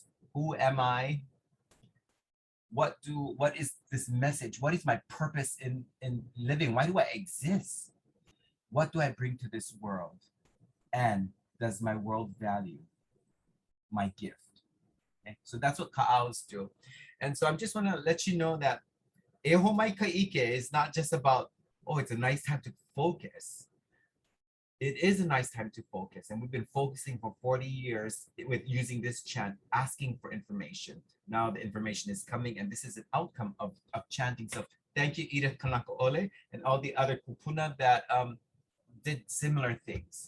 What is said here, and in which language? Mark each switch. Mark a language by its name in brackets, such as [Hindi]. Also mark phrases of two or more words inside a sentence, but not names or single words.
[English] Who am I? What is this message? What is my purpose in living? Why do I exist? What do I bring to this world? And does my world value my gift? Okay? So that's what Kaʻaos do. And so I just want to let you know that [Hawaiian] e ho mai ka ike [English] is not just about, oh, it's a nice time to focus. It is a nice time to focus. And we've been focusing for 40 years with using this chant, asking for information. Now the information is coming, and this is an outcome of chanting. So thank you, Edith Kanakaʻole, and all the other kupuna that did similar things.